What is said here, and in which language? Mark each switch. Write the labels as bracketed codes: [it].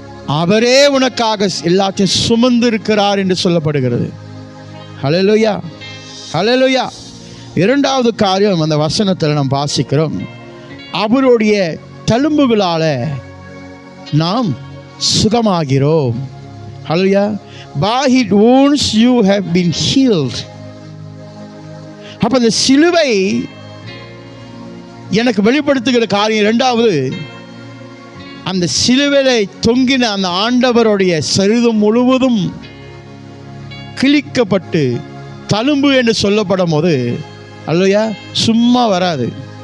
[ta] அவரே உனக்காக எல்லாத்தையும் சுமந்து இருக்கிறார் என்று சொல்லப்படுகிறது. ஹல்லேலூயா, ஹல்லேலூயா. இரண்டாவது காரியம் அந்த வசனத்தில் நாம் வாசிக்கிறோம், அவருடைய தழும்புகளால நாம் சுகமாகிறோம். ஹல்லேலூயா. [en] By his wounds you have been healed. [ta] அப்ப அந்த சிலுவை எனக்கு வெளிப்படுத்துகிற காரியம் இரண்டாவது, அந்த சிலுவையிலே தொங்கின அந்த ஆண்டவருடைய சரீரம் முழுவதும் கிழிக்கப்பட்டு தழும்பு என்று சொல்லப்படும் போது, அல்லையா, சும்மா வராது.